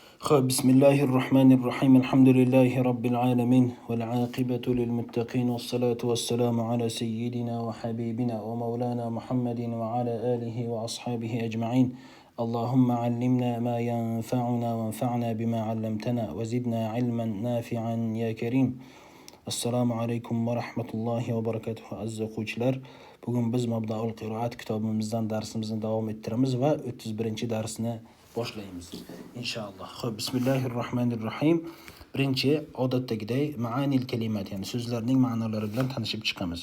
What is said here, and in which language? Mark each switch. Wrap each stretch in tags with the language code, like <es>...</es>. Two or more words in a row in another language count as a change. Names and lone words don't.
<ar>بسم الله الرحمن الرحيم الحمد لله رب العالمين والعاقبة للمتقين والصلاة والسلام على سيدنا وحبيبنا ومولانا محمد وعلى آله وأصحابه أجمعين. اللهم علمنا ما ينفعنا وانفعنا بما علمتنا وزدنا علما نافعا يا كريم. السلام عليكم ورحمة الله وبركاته</ar> <uz>aziz o'quvchilar. Bugun biz Mabdaul Qiroat kitobimizdan darsimizni davom ettiramiz va 31-darsni boshlaymiz inshaalloh. Xo'p, bismillahirrohmanirrohim. Birinchi odatdagiday</uz> <ar>معاني الكلمات,</ar> <uz>ya'ni so'zlarning ma'nolari bilan tanishib chiqamiz.</uz>